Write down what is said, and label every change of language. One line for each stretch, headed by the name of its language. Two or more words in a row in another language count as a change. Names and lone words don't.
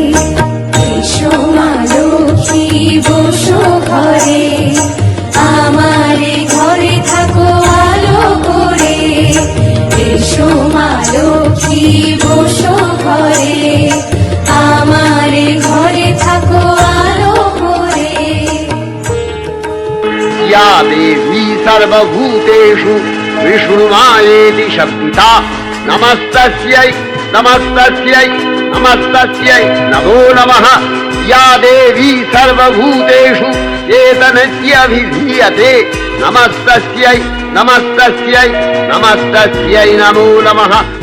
Bangla: এসো মা লক্ষ্মী বসো ঘরে, আমারে ঘরে থাকো আলো করে। এসো মা লক্ষ্মী বসো ঘরে, আমারে ঘরে থাকো আলো করে।
Sanskrit: या देवी सर्वभूतेषु विष्णुमायेति शब्दिता, नमस्तस्यै नमस्तस्यै नमस्तस्यै नमो नमः। या देवी सर्वभूतेषु चेतनस्याभिधीयते, नमस्तस्यै नमस्तस्यै नमस्तस्यै नमो नमः।